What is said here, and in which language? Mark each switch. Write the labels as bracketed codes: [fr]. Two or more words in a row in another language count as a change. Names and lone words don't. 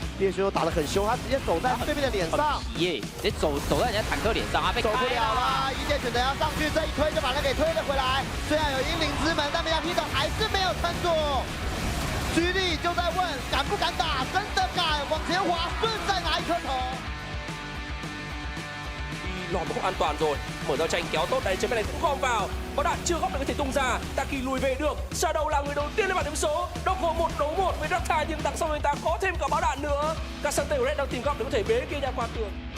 [zh] 猎熊打得很凶，他直接走在对面的脸上，耶，直接走在人家坦克脸上，他被走不了了。一剑选择要上去，这一推就把他给推了回来。虽然有英灵之门，但MVK还是没有撑住。GD 就在问敢不敢打，真的敢往前滑，顺再拿一颗头。 [vi] lọt một khúc an toàn rồi, mở ra tranh kéo tốt đấy, trên bên này cũng gom vào, bóng đạn chưa góc được có thể tung ra, Taki lùi về được, Shadow là người đầu tiên lên bảng điểm số, Doko 1 đấu 1 với Rakta nhưng đằng sau người ta có thêm cả bóng đạn nữa, các sân tay của Red đang tìm góc để có thể bế kia ra qua tường.